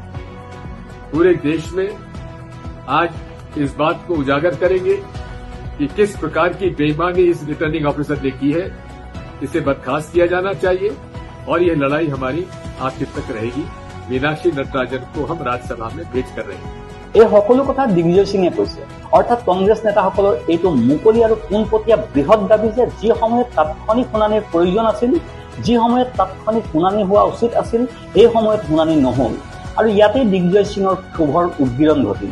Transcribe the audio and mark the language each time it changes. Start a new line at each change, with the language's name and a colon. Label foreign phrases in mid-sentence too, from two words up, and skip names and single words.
Hindi: पूरे देश में आज इस बात को उजागर करेंगे कि किस प्रकार की बेईमानी इस रिटर्निंग ऑफिसर ने की है। इसे बर्खास्त किया जाना चाहिए और यह लड़ाई हमारी आखिर तक रहेगी। मीनाक्षी नटराजन को हम राज्यसभा में भेज कर रहे हैं।
Assamese: এই সকলো কথা দিগ্বিজয় সিঙে কৈছে। অৰ্থাৎ কংগ্ৰেছ নেতাসকলৰ এইটো মুকলি আৰু পোনপটীয়া বৃহৎ দাবী যে যি সময়ত তাৎক্ষণিক শুনানিৰ প্ৰয়োজন আছিল, যি সময়ত তাৎক্ষণিক শুনানি হোৱা উচিত আছিল, এই সময়ত শুনানি নহল আৰু ইয়াতেই দিগ্বিজয় সিঙৰ ক্ষোভৰ উদ্গীৰণ ঘটিল।